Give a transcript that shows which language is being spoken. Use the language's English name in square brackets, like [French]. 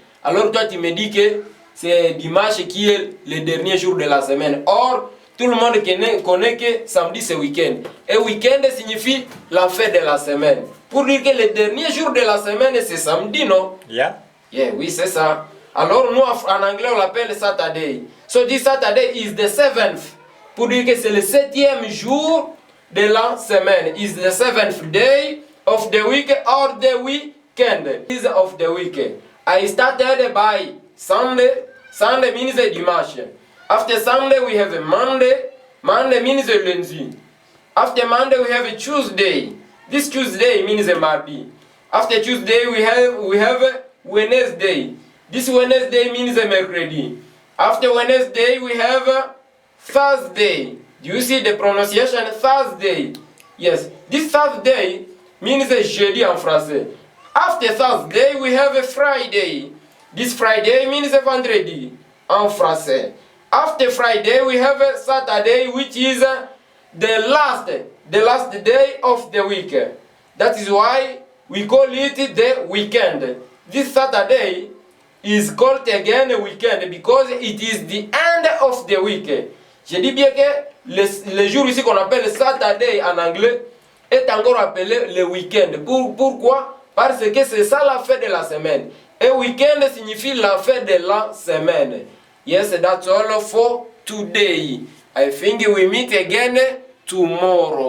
[French] Alors toi tu me dis que c'est dimanche qui est le dernier jour de la semaine. Or, tout le monde connaît que samedi c'est week-end. Et week-end signifie la fête de la semaine. Pour dire que le dernier jour de la semaine c'est samedi, non? [English] Yeah. [French] Yeah, oui, c'est ça. Alors nous en anglais on l'appelle Saturday. [English] So this Saturday is the 7th. [French] Pour dire que c'est le 7e jour de la semaine. [English] Is the 7th day of the week or the weekend. Is of the week. I started by Sunday. Sunday means dimanche. After Sunday we have a Monday. Monday means a lundi. After Monday we have a Tuesday. This Tuesday means a mardi. After Tuesday we have a Wednesday. This Wednesday means a mercredi. After Wednesday we have a Thursday. Do you see the pronunciation? Thursday. Yes. This Thursday means a jeudi [French] en français. [English] After Thursday we have a Friday. This Friday means a vendredi [French] en français. [English] After Friday we have a Saturday, which is the last day of the week. That is why we call it the weekend. This Saturday is called again a weekend because it is the end of the week. [French] Je dis bien que le jour ici qu'on appelle Saturday en anglais est encore appelé le week-end. Pourquoi? Parce que c'est ça la fin de la semaine. Et week-end signifie la fin de la semaine. [English] Yes, that's all for today. I think we meet again tomorrow.